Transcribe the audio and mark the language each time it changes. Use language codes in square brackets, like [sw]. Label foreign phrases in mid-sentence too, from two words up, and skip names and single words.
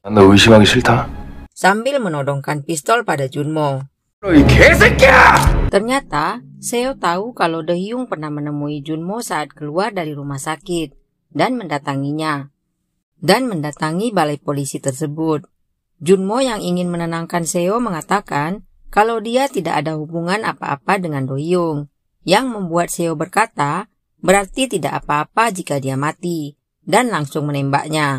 [id] 너 의심하기 싫다. Sambil menodongkan pistol pada Junmo. [ko] 이 개새끼야! [id] Ternyata, Seo tahu kalau Do-hyung pernah menemui Junmo saat keluar dari rumah sakit dan mendatanginya. Dan mendatangi balai polisi tersebut. Junmo yang ingin menenangkan Seo mengatakan kalau dia tidak ada hubungan apa-apa dengan Do-hyung, yang membuat Seo berkata berarti tidak apa-apa jika dia mati, dan langsung menembaknya.